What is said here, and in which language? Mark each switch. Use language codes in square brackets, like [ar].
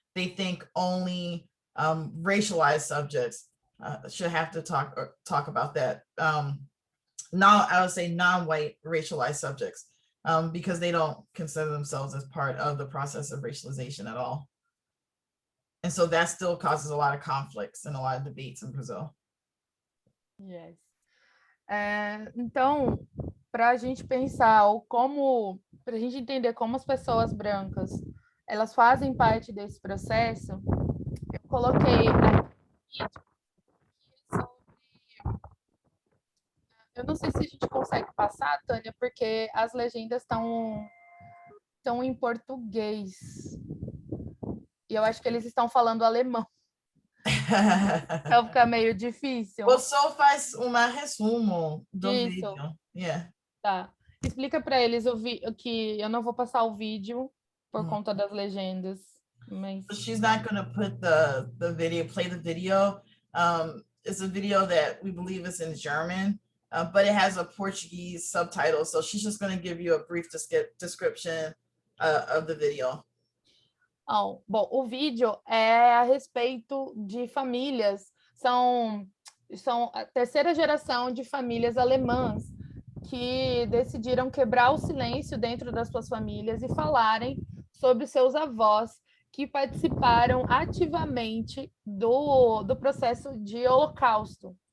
[en] They think only racialized subjects should have to talk about that. I would say non-white racialized subjects. Because they don't consider themselves as part of the process of racialization at all. And so that still causes a lot of conflicts and a lot of debates in Brazil. Yes. [pt] Então, para a gente pensar para a gente entender como as pessoas brancas elas fazem parte desse processo, eu coloquei aqui, eu não sei se a gente consegue passar, Tânia, porque as legendas estão em português e eu acho que eles estão falando alemão, então fica meio difícil. Well, só faz um resumo do Isso. vídeo. Yeah. Tá. Explica para eles que eu não vou passar o vídeo por conta das legendas. Mas... [en] So she's not going to put the video, play the video. It's a video that we believe is in German, but it has a Portuguese subtitle. So she's just going to give you a brief description of the video. [pt] Bom, o vídeo é a respeito de famílias. São a terceira geração de famílias alemãs que decidiram quebrar o silêncio dentro das suas famílias e falarem sobre seus avós que participaram ativamente do processo de holocausto.